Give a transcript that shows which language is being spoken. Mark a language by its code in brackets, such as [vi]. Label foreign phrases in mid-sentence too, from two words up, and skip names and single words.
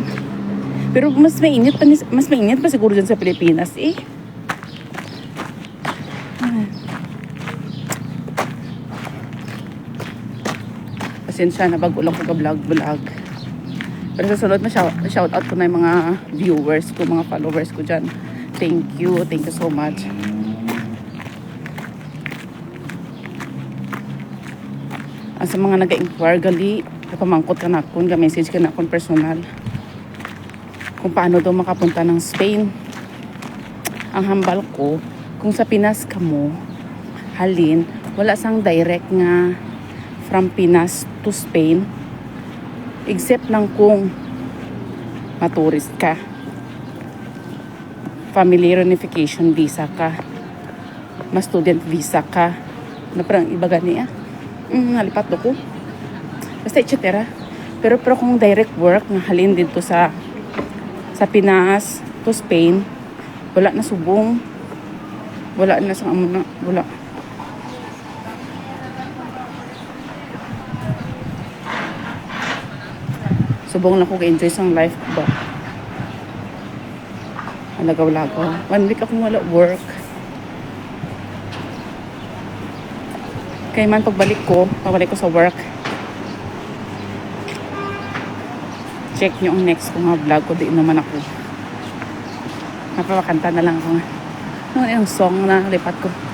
[tl] Pero mas mainit pa siguro dyan sa Pilipinas eh. [hil] Pasensya na bago lang ko ka-vlog. [tl] Pero sa sunod [en] shout out [tl] ko na yung mga viewers ko, mga followers ko dyan. [en] Thank you so much. [hil] Sa mga nag-inquire gali, napamangkot ka na akong, message ka na akong personal kung paano daw makapunta ng Spain. Ang hambal ko, kung sa Pinas ka mo halin, wala sang direct nga from Pinas to Spain, except lang kung maturist ka, [en] family reunification visa [hil] ka, [en] student visa [hil] ka, na parang iba gani nalipat ko basta etc. Pero kung [en] direct work [hil] na halin dito sa Pinas to Spain, wala na subong, wala na sa amuna, wala. Subong na ko ga-enjoy sang life ko ba. Alagaw-lagaw. 1 week akong wala work. Kaya man pabalik ko sa work. Check nyo ang next ko nga vlog ko. [tl] Di naman ako. Napapakanta na lang ako nga. Ano yung song na lipat ko?